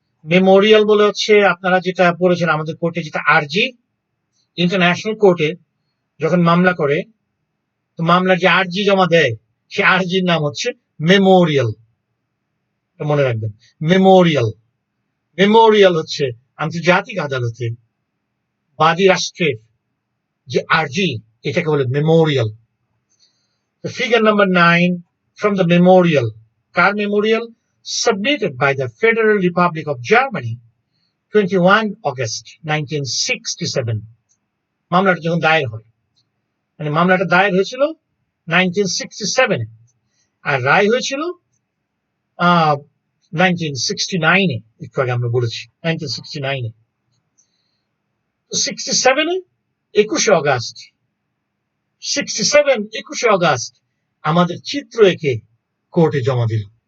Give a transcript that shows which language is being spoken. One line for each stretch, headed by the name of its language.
Bangla: Memorial বলে হচ্ছে আপনারা যেটা পড়েছেন আমাদের কোর্টে, যেটা আরজি, ইন্টারন্যাশনাল কোর্টে যখন মামলা করে, তো মামলার যে আরজি জমা দেয় সে আরজির নাম হচ্ছে মেমোরিয়াল। মনে রাখবেন, মেমোরিয়াল। মেমোরিয়াল হচ্ছে আন্তর্জাতিক আদালতে বাদী রাষ্ট্রের যে আরজি, এটাকে বলে Memorial. Figure number 9
English: from the memorial.
Bangla: Car Memorial?
English: Submitted by the Federal Republic of Germany 21 August 1967.
Bangla: মামলাটা যখন দায়ের হয়, মানে মামলাটা দায়ের হয়েছিল 1967 আর রায় হয়েছিল 1969 একটু আগে আমরা বলেছি 1969 67 21 অগাস্ট 21 অগাস্ট আমাদের চিত্র এঁকে কোর্টে জমা দিল।